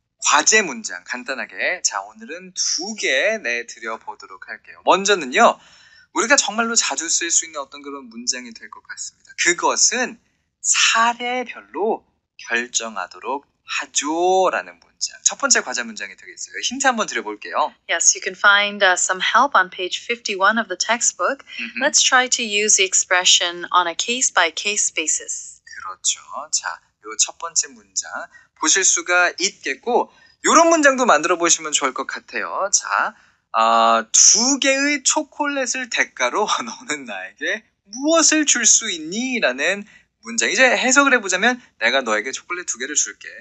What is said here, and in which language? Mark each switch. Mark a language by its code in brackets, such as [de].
[ko] 과제 문장 간단하게. 자, 오늘은 2개 내드려 보도록 할게요. 먼저는요. 우리가 정말로 자주 쓸 수 있는 어떤 그런 문장이 될 것 같습니다. 그것은 사례별로 결정하도록 하죠라는 문장. 첫 번째 과제 문장이 되겠어요. 힌트 한번 드려볼게요. [en] Yes, you can find some help on page 51 of the textbook. Let's try to use the expression on a case-by-case basis. [ko] 그렇죠. 자, 요 첫 번째 문장 보실 수가 있겠고 이런 문장도 만들어 보시면 좋을 것 같아요. 자, 2개의 초콜릿을 대가로 너는 나에게 무엇을 줄 수 있니? 라는 문장. 이제 해석을 해보자면 내가 너에게 초콜릿 2개를 줄게.